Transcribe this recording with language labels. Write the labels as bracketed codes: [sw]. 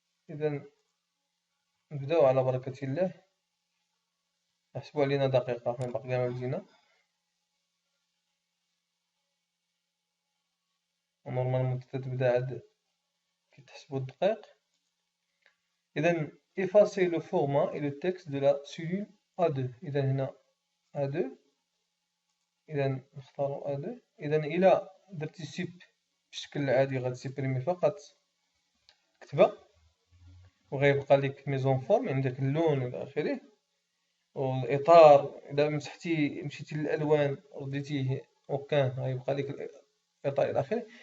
[ar] إذا نبداو على بركة الله. احسبوا علينا دقيقة، حنا باقي ما بدينا. نورمالمون تتبدا عاد كي تحسبوا الدقائق. إذا [fr] effacer le format et le texte de la cellule A2. [ar] إذا هنا A2، إذا نختاروا A2. إذا إلا درتي سيب بالشكل العادي غتسيبريمي فقط كتبة، وغيبقى لك ميزون فورم، يعني داك اللون إلى آخره، والإطار إذا مشيتي للألوان رديتيه أوكان غيبقى لك الإطار إلى آخره.